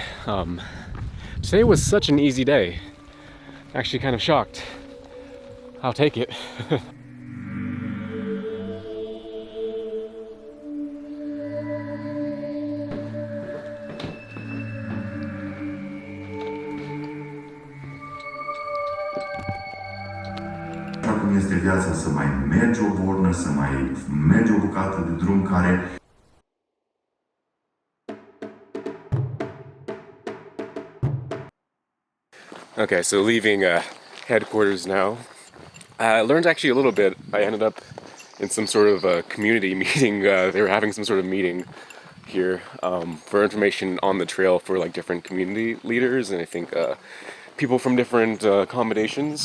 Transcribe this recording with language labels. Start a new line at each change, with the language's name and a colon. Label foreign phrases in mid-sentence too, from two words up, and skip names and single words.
English: Today was such an easy day. Actually kind of shocked. I'll take it.
Romanian: Cum este viața, să mai mergi o bornă, să mai mergi o bucată de drum care...
English: Okay, so leaving headquarters now. I learned actually a little bit. I ended up in some sort of community meeting. They were having some sort of meeting here for information on the trail for like different community leaders, and I think people from different accommodations.